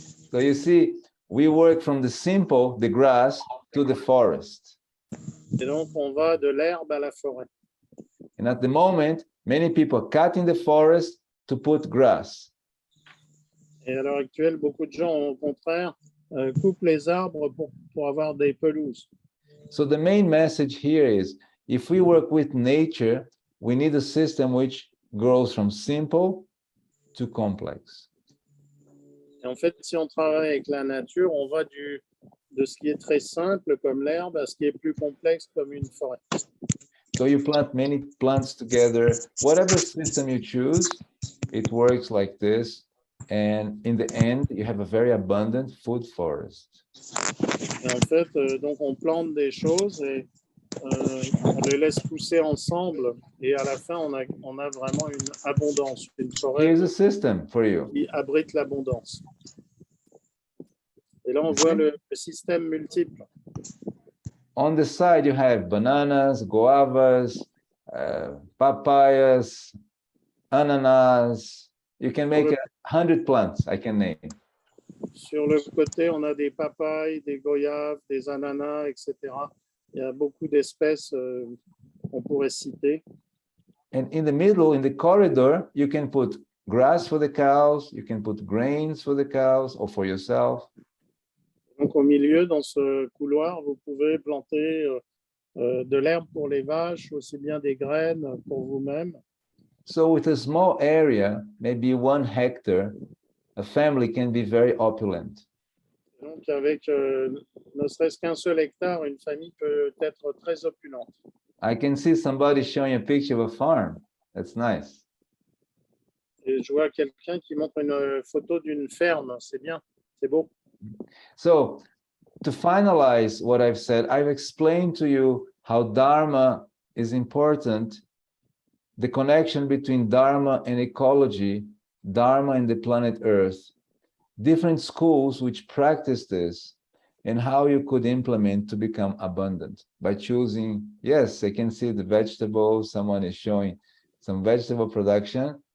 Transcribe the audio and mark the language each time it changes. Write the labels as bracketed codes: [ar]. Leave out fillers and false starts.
[en] So you see, we work from the simple, the grass, to the forest. [fr] Et donc on va de l'herbe à la forêt. [en] And at the moment, many people are cutting the forest to put grass. [fr] Et à l'heure actuelle, beaucoup de gens, au contraire, coupent les arbres pour avoir des pelouses. [en] So the main message here is, if we work with nature, we need a system which grows from simple to complex. [fr] Et en fait, si on travaille avec la nature, on va de ce qui est très simple comme l'herbe à ce qui est plus complexe comme une forêt. [en] So you plant many plants together, whatever system you choose, it works like this. And in the end, you have a very abundant food forest. [fr] Et en fait, donc on plante des choses et on les laisse pousser ensemble. Et à la fin, on a vraiment une abondance, une forêt [en] Here's a system for you. [fr] qui abrite l'abondance. Et là, on voit le système multiple. [en] On the side, you have bananas, guavas, papayas, ananas. You can make 100 plants, I can name. [fr] Sur le côté, on a des papayes, des goyaves, des ananas, etc. Il y a beaucoup d'espèces qu'on pourrait citer. [en] And in the middle, in the corridor, you can put grass for the cows, you can put grains for the cows or for yourself. [fr] Donc au milieu, dans ce couloir, vous pouvez planter de l'herbe pour les vaches, aussi bien des graines pour vous-même. [en] So with a small area, maybe 1 hectare, a family can be very opulent. [fr] Donc avec ne serait-ce qu'un seul hectare, une famille peut être très opulente. [en] I can see somebody showing a picture of a farm. That's nice. [fr] Et je vois quelqu'un qui montre une photo d'une ferme, c'est bien, c'est beau. [en] So to finalize what I've said, I've explained to you how Dharma is important, the connection between Dharma and ecology, Dharma and the planet Earth, different schools which practice this, and how you could implement to become abundant by choosing, yes, I can see the vegetables, someone is showing some vegetable production.